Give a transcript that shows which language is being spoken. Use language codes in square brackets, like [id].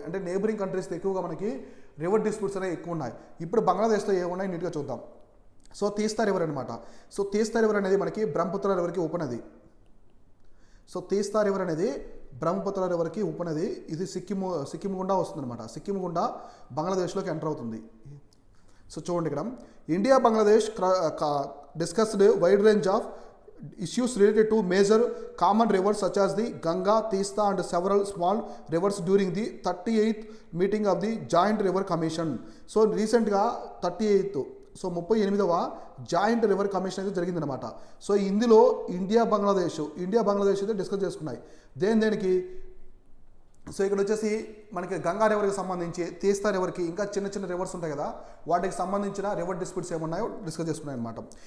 [te] అంటే నేబరింగ్ కంట్రీస్తో ఎక్కువగా మనకి రివర్ డిస్ప్యూట్స్ అనేవి ఎక్కువ ఉన్నాయి. ఇప్పుడు బంగ్లాదేశ్తో ఏమున్నాయి నీట్గా చూద్దాం. సో తీస్తా రివర్ అనమాట. సో తీస్తా రివర్ అనేది మనకి బ్రహ్మపుత్ర రివర్కి ఉపనది. సో తీస్తా రివర్ అనేది బ్రహ్మపుత్ర రివర్కి ఉపనది. ఇది సిక్కిం గుండా వస్తుందన్నమాట. సిక్కిం గుండా బంగ్లాదేశ్లోకి ఎంటర్ అవుతుంది. సో చూడండి ఇక్కడ [en] India Bangladesh discussed wide range of issues related to major common rivers such as the Ganga, Teesta and several small rivers during the 38th meeting of the Joint River Commission. So recentగా 38th [te] so 38వ joint river commission అయితే జరిగిందనమాట. So ఇందులో India Bangladesh అయితే discuss చేసుకున్నాయి. దేనికి so ఇక్కడ వచ్చేసి మనకి గంగా రివర్కి సంబంధించి, తీస్తా రివర్కి, ఇంకా చిన్న చిన్న రివర్స్ ఉంటాయి కదా, వాటికి సంబంధించిన రివర్ డిస్ప్యూట్స్ ఏమున్నాయో డిస్కస్ చేసుకున్నాయి అనమాట.